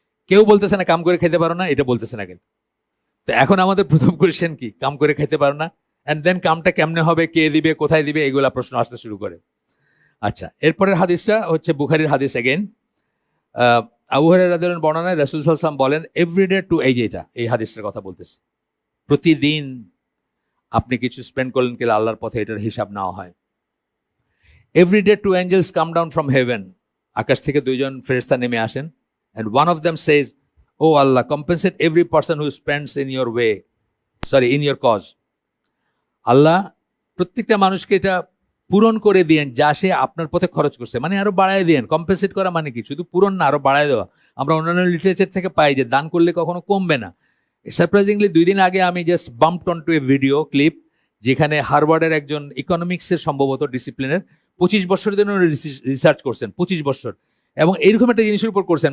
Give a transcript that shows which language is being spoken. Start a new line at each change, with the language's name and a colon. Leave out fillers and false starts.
Bangla: কেউ বলতেছে না কাম করে খেতে পারো না, এটা বলতেছে না। কিন্তু তো এখন আমাদের প্রথম কোয়েশ্চেন কি, কাম করে খেতে পারো না, অ্যান্ড দেন কামটা কেমনে হবে, কে দিবে, কোথায় দিবে, এগুলা প্রশ্ন আসতে শুরু করে। আচ্ছা, এরপরের হাদিসটা হচ্ছে বুখারীর হাদিস এগেইন। আবু হুরায়রা রাদিয়াল্লাহু বর্ণনায় রাসূল সাল্লাল্লাহু আলাইহি ওয়াসাল্লাম বলেন এভরিডে টু এই হাদিসটার কথা বলতেছে, প্রতিদিন আপনি কিছু স্পেন্ড করলেন কিনা আল্লাহর পথে, এটার হিসাব নেওয়া হয়।
English: every day two angels come down from heaven,
Bangla: আকাশ থেকে দুইজন ফেরেশতা নেমে আসেন,
English: and one of them says, oh Allah, compensate every person who spends in your way, in your cause.
Bangla: আল্লাহ প্রত্যেকটা মানুষকে এটা পূরণ করে দিয়েন যা সে আপনার পথে খরচ করছে, মানে আরো বাড়ায় দিয়েন। কম্পেনসেট করা মানে কি, শুধু পূরণ না, আরো বাড়ায় দেওয়া। আমরা অন্যান্য লিটারেচার থেকে পাই যে দান করলে কখনো কমবে না। সারপ্রাইজিংলি 2 দিন আগে আমি
English: just bumped on to a video clip,
Bangla: যেখানে হার্ভার্ডের একজন ইকোনমিক্সের সম্ভবত ডিসিপ্লিনের 25 বছরের জন্য রিসার্চ করছেন, 25 বছর, এবং এইরকম একটা জিনিসের উপর করছেন।